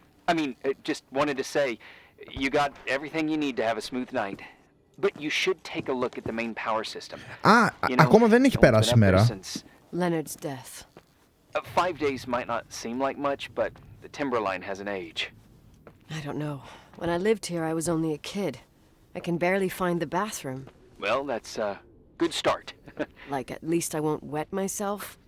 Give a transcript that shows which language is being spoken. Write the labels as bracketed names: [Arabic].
[English] I mean, just wanted to say, you got everything you need to have a smooth night. But you should take a look at the main power system. [Greek] Α, ακόμα δεν έχει περάσει η μέρα. [English] Leonard's death. 5 days might not seem like much, but the timberline has an age. I don't know. When I lived here, I was only a kid. I can barely find the bathroom. Well, that's a good start. Like, at least I won't wet myself.